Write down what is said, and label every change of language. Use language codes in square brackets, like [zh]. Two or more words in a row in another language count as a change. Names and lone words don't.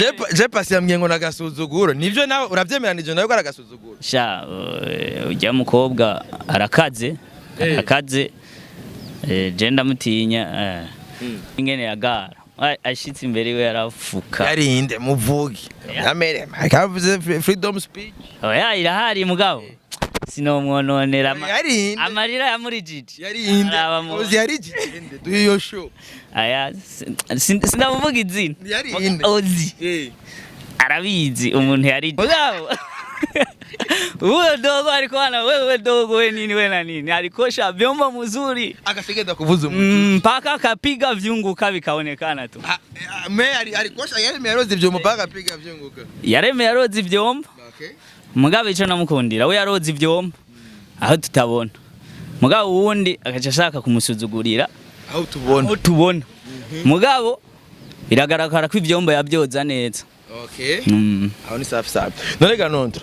[rn] je Pacy yambwiye ngo nagasuzuguro nivyo nawe uravyemeranije nawe ko aragasuzuguro sha ujya mukobwa arakaze je ndamutinya ingene yagara ashitse imbere we yarafuka yarinde muvugi amere akavuze [en] freedom speech [rn] oya irahari mugabo sinomwononera amarira yamurijije yarinde Hosy yarijije duhiyo show aya sindavuga izina yarinde Hosy arabizi umuntu yari mugabo uwe [sw] dogo alikuwa ana wewe dogo we nini we na nini alikosha vyombo mzuri [rn] akategeda kuvuza [sw] mpaka akapiga vyunguka vikaonekana tu alikosha [rn] yareme yaroze vyombo [sw] mpaka akapiga vyunguka [rn] yareme yaroze vyombo okay mugabo ico namukundira we yaroze vyombo aho tutabona mugabo uwundi akaca ashaka kumusuzugurira aho tubona mugabo biragaragara ko ivyombo yabyoza neza. Okay. Aho ni [sw] safi safi. [rn] None ganondro.